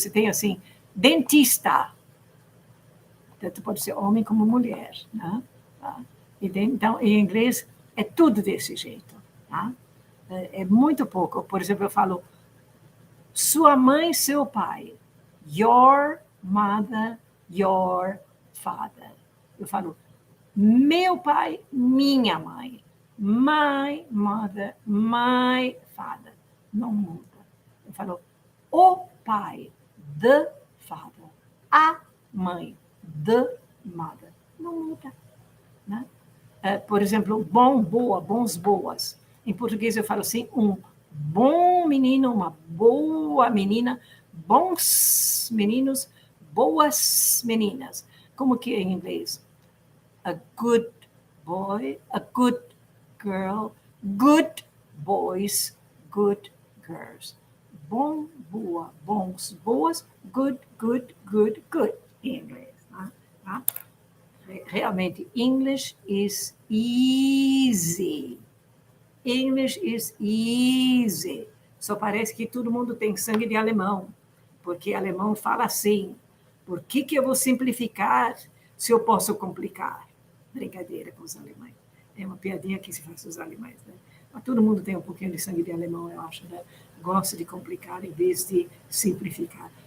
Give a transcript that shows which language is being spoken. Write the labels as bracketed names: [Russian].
[Portuguese] Você tem assim, dentista. Tanto pode ser homem como mulher. Né? Tá? Então, em inglês, é tudo desse jeito. Tá? É muito pouco. Por exemplo, eu falo sua mãe, seu pai. [English] Your mother, your father. [Portuguese] Eu falo meu pai, minha mãe. [English] My mother, my father. [Portuguese] Não muda. Eu falo o pai, [English] the father. [Portuguese] A mãe, [English] the mother. [Portuguese] Não muda. Né? Por exemplo, bom, boa, bons, boas. Em português eu falo assim, um bom menino, uma boa menina, bons meninos, boas meninas. Como que é em inglês? [English] A good boy, a good girl, good boys, good girls. [Portuguese] Bom, boa, bons, boas, [English] good, good, good, good, [Portuguese] em inglês. Tá? [English] Realmente, English is easy. English is easy. [Portuguese] Só parece que todo mundo tem sangue de alemão, porque alemão fala assim. Por que eu vou simplificar se eu posso complicar? Brincadeira com os alemães. É uma piadinha que se faz com os alemães, né? Mas todo mundo tem um pouquinho de sangue de alemão, eu acho, né? Gosta de complicar em vez de simplificar.